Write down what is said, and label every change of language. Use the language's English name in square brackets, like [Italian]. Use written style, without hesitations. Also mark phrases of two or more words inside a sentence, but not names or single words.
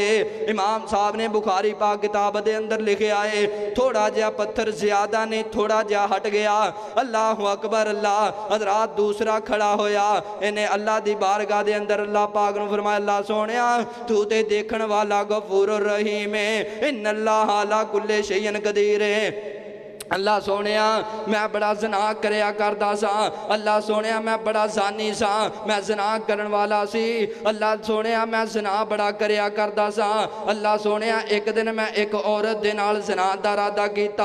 [Punjabi] امام صاحب نے بخاری پاک کتاب دے اندر لکھے آئے، تھوڑا جیہا پتھر زیادہ نہیں تھوڑا جیہا ہٹ گیا. [Arabic] الله أكبر الله. [Punjabi] حضرات دوسرا کھڑا ہویا، انہیں اللہ دی بارگاہ دے اندر اللہ پاک نوں فرمایا اللہ سوہنیا تو تے ویکھن والا غفور رحیم ہے, [Arabic] إن الله على كل شيء قدير [Punjabi] ہے. اللہ سوہنیا میں بڑا زنا کریا کردا سا، اللہ سوہنیا میں بڑا زانی سا، میں زنا کرن والا سی. اللہ سوہنیا میں زنا بڑا کریا کردا سا. اللہ سوہنیا ایک دن میں ایک عورت دے نال زنا دا ارادہ کیتا.